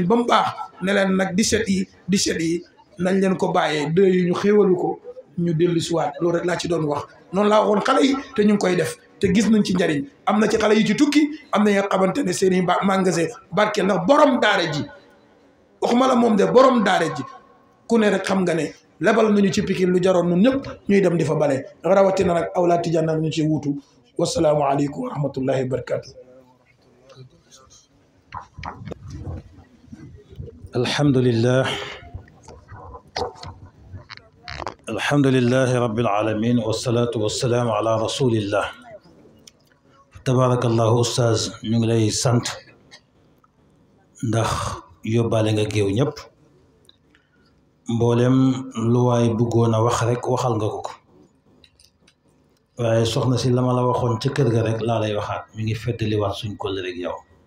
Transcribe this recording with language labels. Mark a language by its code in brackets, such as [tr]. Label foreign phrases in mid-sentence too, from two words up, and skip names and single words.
[wo] ba mu baax ne leen nag 17 yi nañ leen ko bàyyee 2 yi ñu xéewalu ko ñu dellu si waat loolu rek laa ci doon wax noonu laa waxoon xale yi te ñu ngi koy def te gis nañ ci njariñ am na ci xale yi ci tukki am na nga xamante ne seen i magasin barke ndax borom daara ji waxuma la moom de borom daara ji ku ne rek xam nga ne lebal nañu ci Pikine lu jaroon ñun ñëpp ñuy dem di fa bale rawatina nag awlaa tijaan nag ñu ci wuutu [ar] والسلام عليكم ورحمة الله وبركاته الحمد لله رب العالمين والصلاة والسلام على رسول الله تبارك الله أستاذ [wo] ñu ngi lay sant ndax yóbbaale nga géew ñëpp mboolem lu waay bëggoon a wax rek waxal nga ko waaye soxna si la ma la waxoon ca kër ga rek laa lay waxaat mi ngi feddaliwaat suñ kóllëre rek yow